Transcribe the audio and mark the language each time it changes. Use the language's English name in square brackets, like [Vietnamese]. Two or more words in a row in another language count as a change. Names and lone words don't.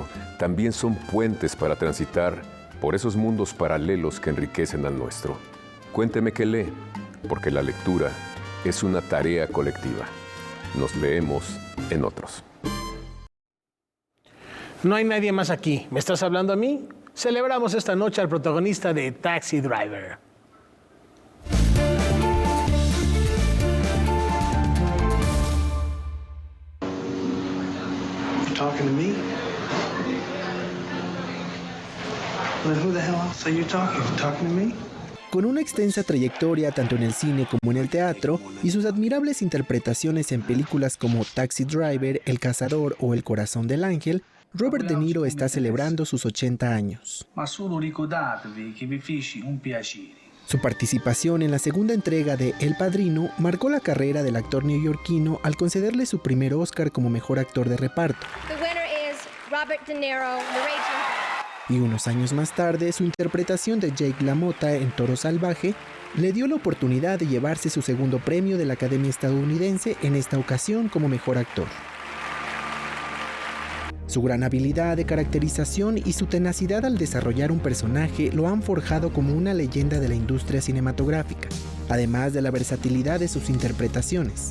[Spanish] También son puentes para transitar por esos mundos paralelos que enriquecen al nuestro. Cuénteme qué lee, porque la lectura es una tarea colectiva. Nos leemos en otros. No hay nadie más aquí. ¿Me estás hablando a mí? Celebramos esta noche al protagonista de Taxi Driver. [English] You talking to me? Well, who the hell else are you talking? You talking to me? [Spanish] Con una extensa trayectoria tanto en el cine como en el teatro y sus admirables interpretaciones en películas como Taxi Driver, El Cazador o El Corazón del Ángel, Robert De Niro está celebrando sus 80 años. [Italian] Ma solo ricordatevi che vi feci un piacere. [Spanish] Su participación en la segunda entrega de El Padrino marcó la carrera del actor neoyorquino al concederle su primer Oscar como mejor actor de reparto. [English] The winner is Robert De Niro, Raging. [Spanish] Y unos años más tarde, su interpretación de Jake LaMotta en Toro Salvaje le dio la oportunidad de llevarse su segundo premio de la Academia Estadounidense, en esta ocasión como mejor actor. Su gran habilidad de caracterización y su tenacidad al desarrollar un personaje lo han forjado como una leyenda de la industria cinematográfica, además de la versatilidad de sus interpretaciones.